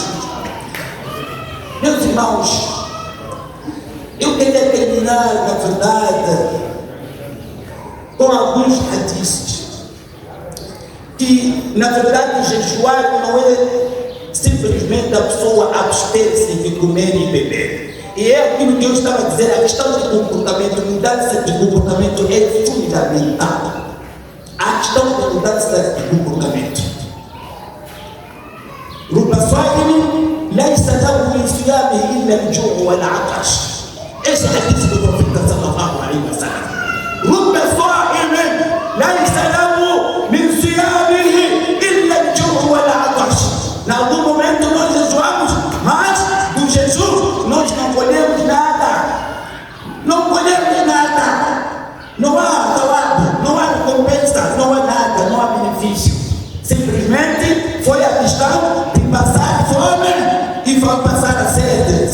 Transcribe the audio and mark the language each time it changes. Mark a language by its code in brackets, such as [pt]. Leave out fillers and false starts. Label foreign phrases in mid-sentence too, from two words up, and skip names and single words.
[pt] Meus irmãos, eu queria terminar, na verdade, com alguns hadiths, que na verdade jejuar não é simplesmente a pessoa abster-se de comer e beber. E é aquilo que eu estava a dizer, a questão de comportamento, mudança de comportamento é fundamental. A questão de mudança de comportamento. [ar] رب صائم ليس له من صيامه إلا الجوع والعطش. إيش الحديث بالرسول صلى الله عليه وسلم؟ رب صائم ليس له من صيامه إلا الجوع والعطش. [pt] Em algum momento nós jejuamos, mas do jejum nós não colhemos nada. Não colhemos nada. Não há trabalho, não há recompensa, não há nada, não há benefício. Simplesmente foi a questão de passar fome e foi passar a sede.